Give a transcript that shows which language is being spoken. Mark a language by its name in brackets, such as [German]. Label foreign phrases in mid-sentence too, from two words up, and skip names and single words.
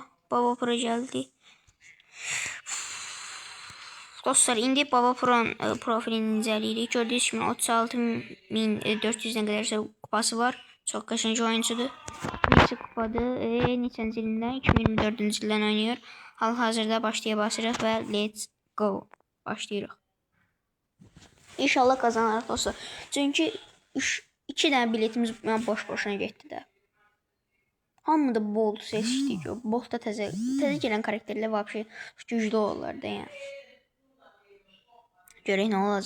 [Turkish] Baba Pro geldi. [Azerbaijani] Dostlar indi Baba Pro'nun profilini inceleyirik. [Turkish] Gördüğünüz kimi 36.400'den kadar kupası var. Çok kaçıncı oyuncudur. [Azerbaijani] Neçə kupadır? Neçənci ilindən? 2024-cü ildən oynayır. Hal-hazırda başlaya basırıq və [English] let's go. [Azerbaijani] Başlayırıq. İnşallah kazanırıq dostlar. Çünki 2 dənə biletimiz boş-boşuna getdi də. Hamı da Bolt seçdi ki, Bolt da təzə gələn karakterlər vəbşi güclü olurlar da yəni. Görək nə olacaq.